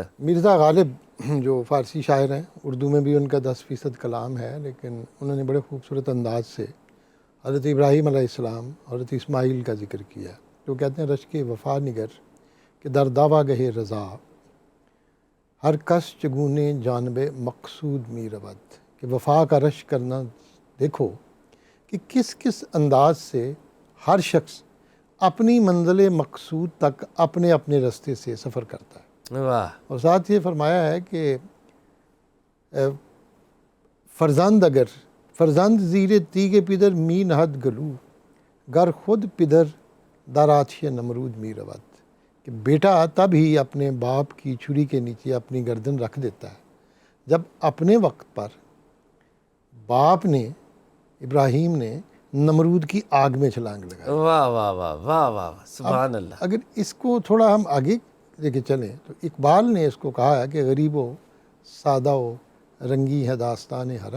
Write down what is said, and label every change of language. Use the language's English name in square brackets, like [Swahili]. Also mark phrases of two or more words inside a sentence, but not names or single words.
[Urdu] مرزا غالب جو فارسی شاعر ہیں، اردو میں بھی ان کا 10% کلام ہے، لیکن انہوں نے بڑے خوبصورت انداز سے حضرت ابراہیم علیہ السلام، حضرت اسماعیل کا ذکر کیا. جو کہتے ہیں [Persian] رشک وفا نگر کہ در دعویٰ گہ رضا، ہر کس چگونے جانب مقصود می رود. [Urdu] کہ وفا کا رشک کرنا، دیکھو کہ کس کس انداز سے ہر شخص اپنی منزل مقصود تک اپنے اپنے راستے سے سفر کرتا ہے. واہ. اور ساتھ یہ فرمایا ہے کہ [Persian] فرزند زیر تیغ پدر می نہد گلو، گر خود پدر در آتش نمرود می رود. [Urdu] کہ بیٹا تب ہی اپنے باپ کی چھری کے نیچے اپنی گردن رکھ دیتا ہے جب اپنے وقت پر باپ نے، ابراہیم نے، نمرود کی آگ میں چھلانگ لگائی. واہ واہ واہ واہ واہ، سبحان اللہ. اگر اس کو تھوڑا ہم آگے لے کے چلیں تو اقبال نے اس کو کہا ہے کہ غریب و سادہ و رنگی ہے داستان حرم.